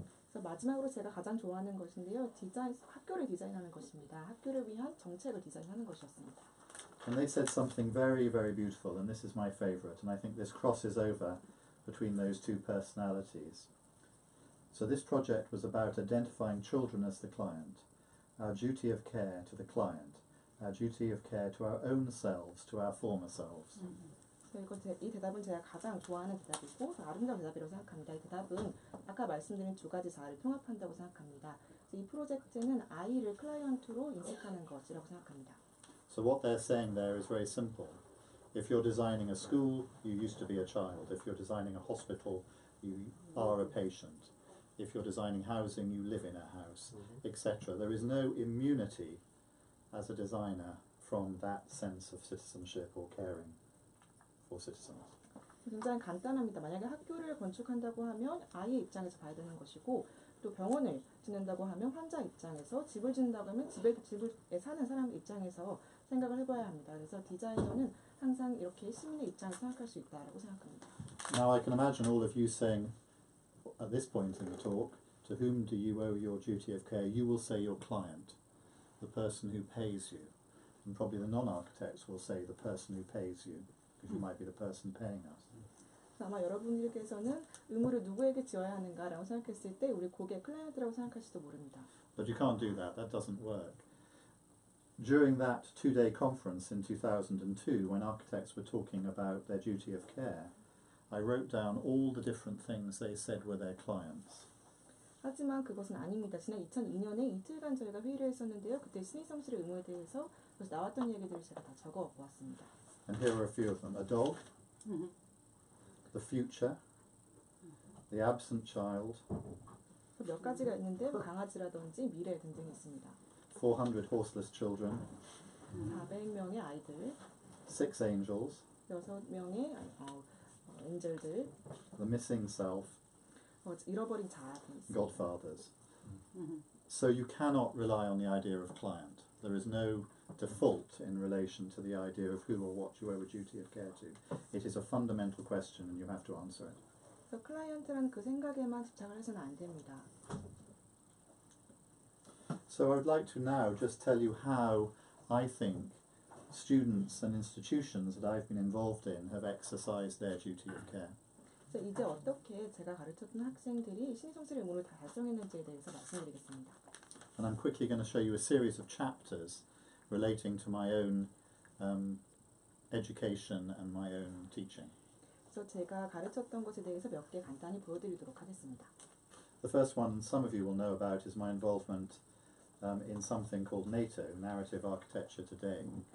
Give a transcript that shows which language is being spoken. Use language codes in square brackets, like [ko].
[ko] 그래서 마지막으로 제가 가장 좋아하는 것인데요. 학교를 디자인하는 것입니다. 학교를 위한 정책을 디자인하는 것이었습니다. [en] And they said something very, very beautiful, and this is my favourite, and I think this crosses over between those two personalities. So this project was about identifying children as the client, our duty of care to the client, our duty of care to our own selves, to our former selves. [ko] 이 대답은 제가 가장 좋아하는 대답이고 아름다운 대답이라고 생각합니다. 이 대답은 아까 말씀드린 두 가지 자아를 통합한다고 생각합니다. 이 프로젝트는 아이를 클라이언트로 인식하는 것이라고 생각합니다. [en] So what they're saying there is very simple. If you're designing a school, you used to be a child. If you're designing a hospital, you are a patient. If you're designing housing, you live in a house, etc. There is no immunity as a designer from that sense of citizenship or caring for citizens. [ko] 굉장히 간단합니다. 만약에 학교를 건축한다고 하면 아이의 입장에서 봐야 되는 것이고 또 병원을 짓는다고 하면 환자 입장에서 집을 짓는다고 하면 집에 사는 사람 입장에서 생각을 해봐야 합니다. 그래서 디자이너는 항상 이렇게 시민의 입장에서 생각할 수 있다고 생각합니다. [en] Now I can imagine all of you saying at this point in the talk, to whom do you owe your duty of care? You will say your client, the person who pays you. And probably the non-architects will say the person who pays you, because you might be the person paying us. [ko] 아마 여러분들께서는 의무를 누구에게 지어야 하는가라고 생각했을 때 우리 고객 클라이언트라고 생각할지도 모릅니다. [en] But you can't do that. That doesn't work. During that two-day conference in 2002, when architects were talking about their duty of care, I wrote down all the different things they said were their clients. [ko] 하지만 그것은 아닙니다. 지난 2002년에 이틀간 저희가 회의를 했었는데요. 그때 신의성실의 의무에 대해서 그래서 나왔던 얘기들을 제가 다 적어 보았습니다. [en] And here are a few of them. A dog, the future, the absent child, [ko] 몇 가지가 있는데 강아지라든지 미래 등등이 있습니다. [en] 400 horseless children, [ko] 400명의 아이들, [en] 6 angels, [ko] 6명의 엔젤들, [en] the missing self, [ko] 잃어버린 자아들이 있습니다. [en] godfathers. So you cannot rely on the idea of client. There is no default in relation to the idea of who or what you owe a duty of care to. It is a fundamental question and you have to answer it. [ko] 그래서 클라이언트라는 그 생각에만 집착을 해서는 안 됩니다. [en] So I would like to now just tell you how I think students and institutions that I've been involved in have exercised their duty of care. [ko] 그래서 이제 어떻게 제가 가르쳤던 학생들이 신성실의 의무를 다 달성했는지에 대해서 말씀드리겠습니다. [en] And I'm quickly going to show you a series of chapters relating to my own education and my own teaching. [ko] 그래서 제가 가르쳤던 것에 대해서 몇 개 간단히 보여드리도록 하겠습니다. [en] The first one some of you will know about is my involvement in something called NATO, Narrative Architecture Today.